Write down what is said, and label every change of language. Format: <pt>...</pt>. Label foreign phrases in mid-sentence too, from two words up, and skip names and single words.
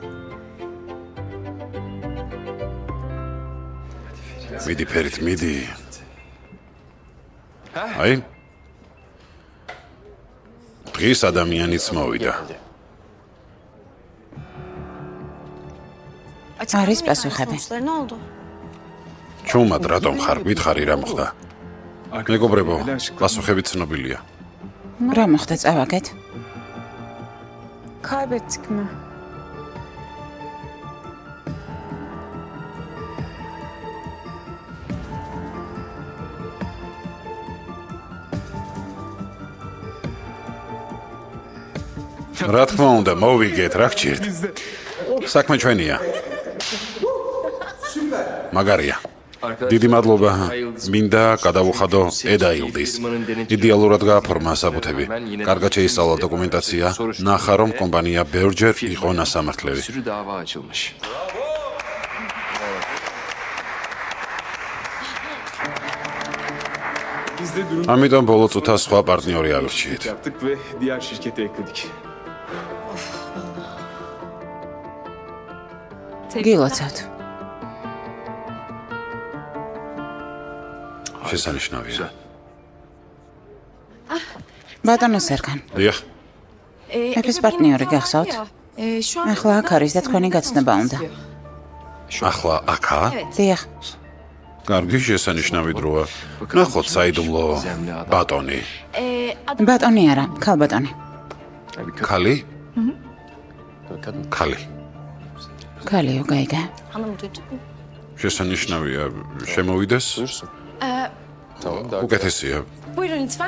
<ka>მიდი ფერით, მიდი. აი. დღეს ადამიანიც მოვიდა. არის პასუხები.</ka> <tr>Ne oldu?</tr> <ka>ჩუმად რატომ ხარ? გითხარი რა მოხდა? მეგობრებო, პასუხები ცნობილია. რა მოხდა, წავაგეთ?</ka> <tr>Kaybettik mi?</tr> <ka>რა თქმა უნდა, მოვიგეთ, რა გჭირთ? საქმე ჩვენია. მაგარია. დიდი მადლობა. მინდა გადავუხადო ედაილდის. იდეალურად გააფორმა საბუთები. კარგად შეისწავლა დოკუმენტაცია. ნახა რომ კომპანია ბევრჯერ იყო ნასამართლელი.</ka> <tr>Sürü dava açılmış.</tr> <ka>ამიტომ ბოლო წუთას სხვა პარტნიორი აღრჩიეთ.</ka> <tr>Yaptık ve diğer şirkete ekledik.</tr> <ka>გილოცავთ. შესანიშნავია. ბატონო სერგან, დიახ, მეფის პარტნიორი გახსოვთ? ახლა აქ არის და თქვენი გაცნობა უნდა. ახლა აქა? დიახ. კარგი, შესანიშნავი დროა. ნახოთ საიდუმლო ბატონი. ბატონი არა, ქალბატონი. ქალი? ქალი. ქალიო, გაიგე.</ka> <tr>Hanım duydun mu?</tr> <ka>შესანიშნავია, შემოვიდეს?</ka> <tr>Buyursun. Tamam, daha</tr> <ka>უკეთესია.</ka> <tr>Buyurun lütfen.</tr>